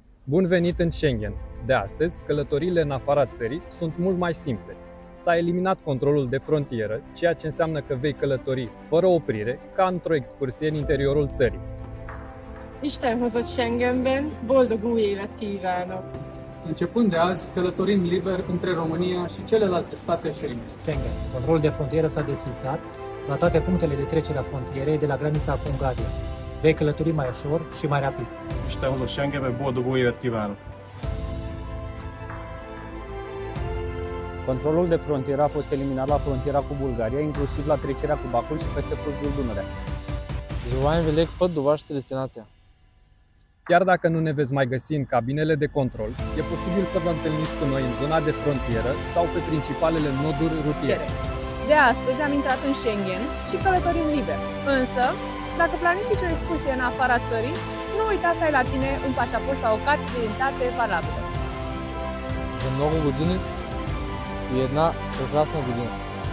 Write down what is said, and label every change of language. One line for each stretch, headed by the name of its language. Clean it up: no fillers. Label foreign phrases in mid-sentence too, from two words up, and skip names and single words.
Romanian: Bun venit în Schengen! De astăzi, călătoriile în afara țării sunt mult mai simple. S-a eliminat controlul de frontieră, ceea ce înseamnă că vei călători fără oprire, ca într-o excursie în interiorul țării.
Hungarian: Isten hozott Schengenben, boldog új évet kívánok!
Romanian: Începând de azi, călătorim liber între România și celelalte state Schengen. Controlul de frontieră s-a desființat la toate punctele de trecere a frontierei de la granița cu Ungaria. Vei călători mai ușor și mai rapid.
Hungarian: Isten hozott Schengenben, boldog új évet kívánok!
Romanian: Controlul de frontieră a fost eliminat la frontiera cu Bulgaria, inclusiv la trecerea cu Bacul și peste fluviul Dunărea.
Bulgarian: Желаем велик път до вашата destinație.
Romanian: Chiar dacă nu ne veți mai găsi în cabinele de control, e posibil să vă întâlniți cu noi în zona de frontieră sau pe principalele noduri rutiere. De astăzi am intrat în Schengen și călătorim liber. Însă, dacă planifici o excursie în afara țării, nu uita să ai la tine un pașaport sau o carte de identitate valabilă.
Bulgarian: За много години и една прекрасна година.